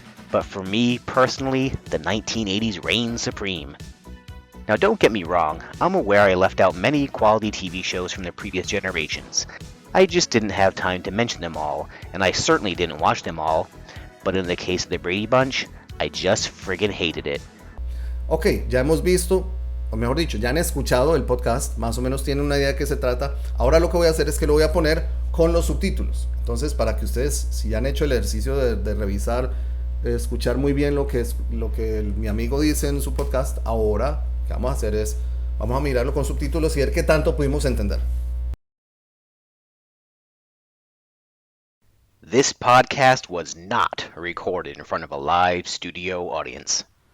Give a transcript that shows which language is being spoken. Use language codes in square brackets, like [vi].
[en] But for me personally, the 1980s reigned supreme. Now don't get me wrong, I'm aware I left out many quality TV shows from the previous generations. I just didn't have time to mention them all, and I certainly didn't watch them all. But in the case of the Brady Bunch, I just friggin' hated it. [es] Ok, ya hemos visto, o mejor dicho, ya han escuchado el podcast, más o menos tienen una idea de qué se trata. Ahora lo que voy a hacer es que lo voy a poner con los subtítulos. Entonces, para que ustedes, si ya han hecho el ejercicio de revisar, escuchar muy bien lo que mi amigo dice en su podcast, ahora lo que vamos a hacer es, vamos a mirarlo con subtítulos y ver qué tanto pudimos entender. [en] This podcast was not recorded in front of a live studio audience.